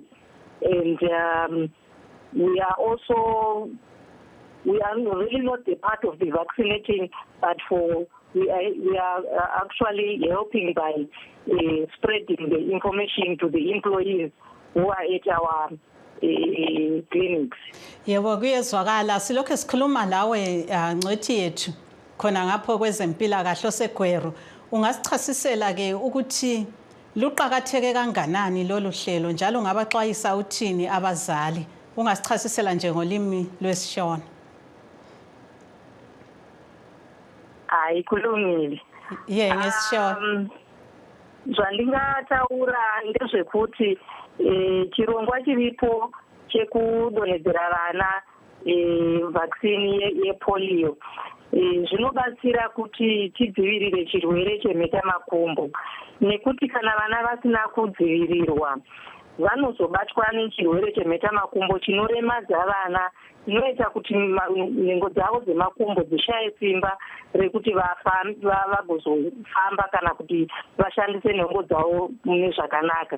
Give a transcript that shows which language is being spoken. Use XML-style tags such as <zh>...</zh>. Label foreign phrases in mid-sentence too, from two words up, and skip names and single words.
<en>And we are really not a part of the vaccinating, but we are actually helping by spreading the information to the employees who are at our clinics.</en> <nd>Yebo kuyezwakala silokho sikhuluma lawe ngcithi yethu khona ngapho kwezempilakahle oseGweru. Ungasichasisela ke ukuthi luqhakatheke kanganani lolu hlelo njalo ngabaxwayisa uthini abazali? Ungasichasisela nje ngolimi lwesiShona. Hayi kulungile. Ngesishona.</nd> <sn>Zvandingataura ndezvekuti chirongwa chiripo chekudonhedzera vana vaccine yepolio zvinobatsira kuti tidzivirire chirwere chemhetamakumbo, nekuti kana vana vasina kudzivirirwa vanozobatwa nechirwere chemhetamakumbo chinoremadza vana, zvinoita kuti nhengo dzavo dzemakumbo dzishaye simba rekuti vagozofamba kana kuti vashandise nhengo dzavo mune zvakanaka.</sn>